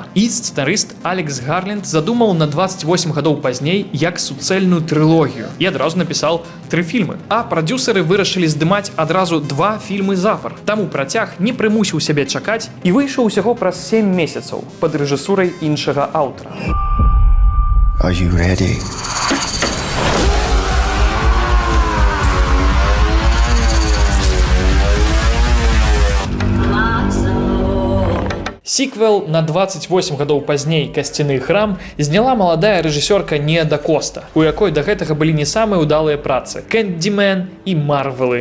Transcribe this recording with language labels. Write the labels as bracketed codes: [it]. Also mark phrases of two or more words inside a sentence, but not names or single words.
[be] І сцэнарыст Алекс Гарленд задумаў на 28 гадоў пазней як суцэльную трылогію. І адразу напісаў 3 фільмы. А прадюсеры вырашылі здымаць адразу 2 фільмы запар. Таму працяг не прымусіў сябе чакаць і выйшаў усяго праз 7 месяцаў пад рэжысурай іншага аўтара. [en] Are you ready? [be] Сіквел на 28 гадоў пазней «Касцяны храм» зняла маладая рэжысёрка Ніа да Коста, у якой да гэтага былі не самыя ўдалыя працы «Кэндзімен» і «Марвелы».